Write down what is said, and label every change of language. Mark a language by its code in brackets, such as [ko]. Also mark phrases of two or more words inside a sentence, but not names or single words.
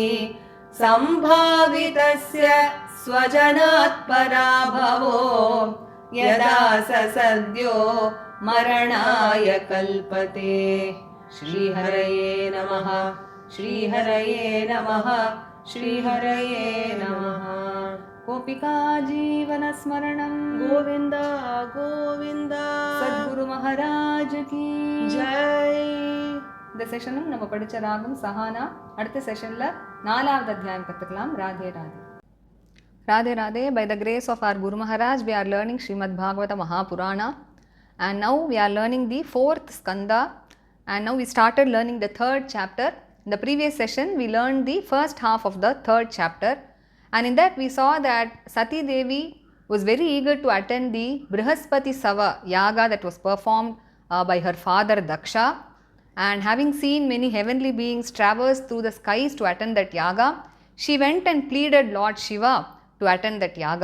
[sa] सम्भावितस्य स्वजनात् पराभवो यदा स सद्यो मरणाय कल्पते। श्रीहरये नमः, श्रीहरये नमः, श्रीहरये नमः। गोपिका जीवनस्मरणं गोविंद गोविंद [hi] सद्गुरु महाराज की जय. [ta] இந்த செஷனும் நம்ம படிச்ச ராகம் சஹானா. அடுத்த செஷன்ல 4வது அத்தியாயம் கத்துக்கலாம். ராதே ராதே. ராதே ராதே. [en] By the grace of our Guru Maharaj, we are learning Srimad Bhagavata Mahapurana, and now we are learning the 4th skanda, and now we started learning the 3rd chapter. In the previous session we learned the first half of the 3rd chapter, and in that we saw that Sati Devi was very eager to attend the Brihaspati Sava yaga that was performed by her father Daksha, and having seen many heavenly beings traverse through the skies to attend that yaga, she went and pleaded Lord Shiva to attend that yaga.